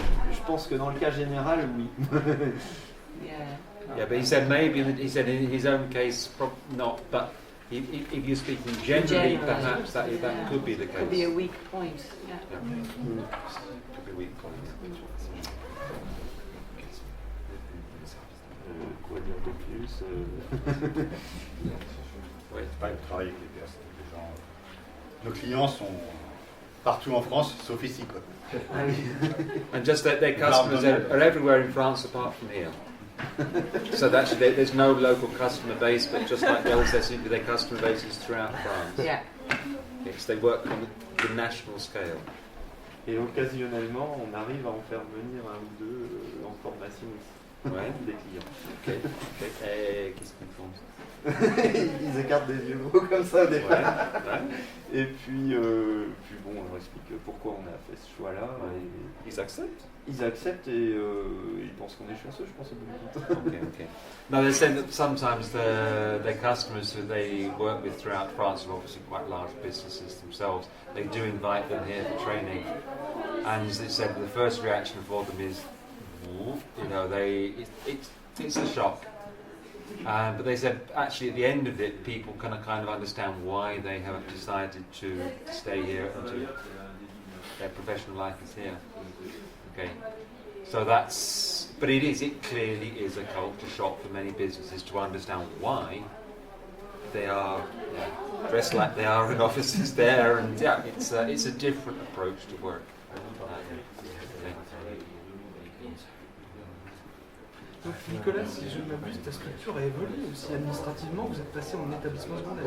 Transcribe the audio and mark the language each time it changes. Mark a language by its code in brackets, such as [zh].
[fr] Je pense que dans le cas général, oui. [en] Yeah, but he said maybe in his own case, not, but if you're speaking generally, perhaps that could be the case. Could be a weak point. Yeah. Could be a weak point. [fr] Quoi dire de plus Oui, c'est pas le travail avec les personnes. Les gens, nos clients sont partout en France, sauf ici, quoi. [en] And just that their customers are everywhere in France apart from here. So that actually there's no local customer base, but just like Bill says, their customer base is throughout France. Yeah. Yes, they work on the national scale. [fr] Et occasionnellement, on arrive à en faire venir un ou deux en formation ici, des clients. Ok. Et qu'est-ce qu'ils font? Ils écartent des yeux gros comme ça des fois. Et puis bon, on leur explique pourquoi on a fait ce choix-là. Et ils acceptent. Ils acceptent et ils pensent qu'on est chanceux, je pense, au bout du temps. Okay. [en] Now they say that sometimes their customers who they work with throughout France are obviously quite large businesses themselves. They do invite them here for training, and as they said, the first reaction for them is, you know, it's a shock. But they said actually at the end of it, people kind of understand why they have decided to stay here and their professional life is here. Okay, so but it clearly is a culture shock for many businesses to understand why they are dressed like they are in offices there, and it's a different approach to work. [fr] Donc Nicolas, si je ne m'abuse, ta structure a évolué aussi administrativement, vous êtes passé en établissement secondaire.